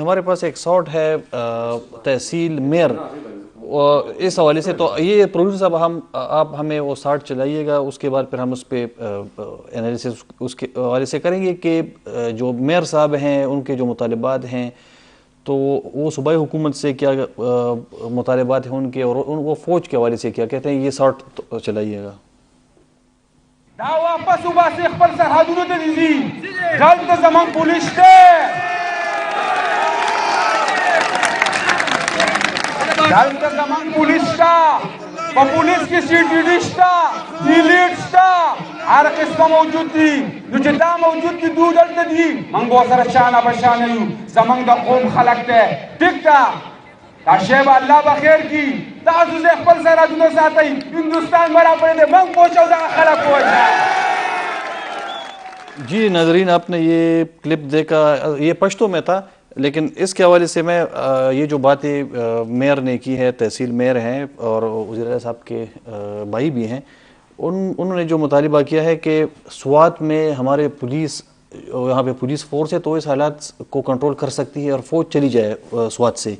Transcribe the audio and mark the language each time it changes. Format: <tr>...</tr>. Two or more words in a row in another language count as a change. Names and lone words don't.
<ur>ہمارے پاس ایک ساٹ ہے تحصیل میر, اس حوالے سے تو یہ پروڈیوسر صاحب آپ ہمیں وہ ساٹ چلائیے گا, اس کے بعد پھر ہم اس پہ انالیسس اس کے حوالے سے کریں گے کہ جو میئر صاحب ہیں ان کے جو مطالبات ہیں تو وہ صوبائی حکومت سے کیا مطالبات ہیں ان کے, اور وہ فوج کے حوالے سے کیا کہتے ہیں. یہ ساٹ چلائیے گا.</ur> <ps>دا واپس وباسي خپل سرحدونو ته دي, دلته زموږ پولیس شته, دلته زموږ پولیس شته, په پولیس کې سی ټي ډي شته, ډیلیټ شته, هر قسمه موجود دي. نو چې دا موجود دي دوی دلته دي, موږ به سره شانه بشانه یو, زموږ د قوم خلک دی. ټیک ده, دا شی به الله به خیر کړي. تاسو زه خپل سرحدونه ساتئ, هندوستان برابر دی, موږ پوه شو دغه خلک پوه.</ps> <ur>جی ناظرین, آپ نے یہ کلپ دیکھا, یہ پشتو میں تھا, لیکن اس کے حوالے سے میں یہ جو باتیں میئر نے کی ہے, تحصیل میئر ہیں اور وزیر اعلیٰ صاحب کے بھائی بھی ہیں, انہوں نے جو مطالبہ کیا ہے کہ سوات میں ہمارے پولیس, یہاں پہ پولیس فورس ہے تو اس حالات کو کنٹرول کر سکتی ہے اور فوج چلی جائے سوات سے.</ur>